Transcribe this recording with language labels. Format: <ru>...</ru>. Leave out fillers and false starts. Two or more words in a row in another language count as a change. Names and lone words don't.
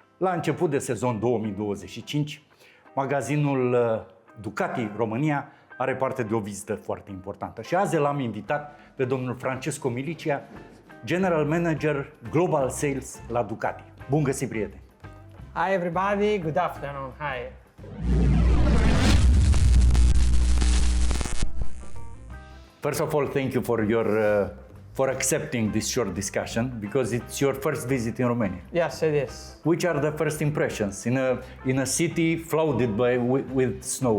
<ro>la început de sezon 2025, magazinul Ducati România are parte de o vizită foarte importantă. Și azi l-am invitat pe domnul Francesco Milicia,</ro> <en>General Manager Global Sales</en> <ro>la Ducati. Bun găsit, prieteni!</ro> <en>Hi everybody, good afternoon, hi! First of all, thank you for accepting this short discussion, because it's your first visit in Romania. Yes, it is. Which are the first impressions in a city flooded with snow?</en>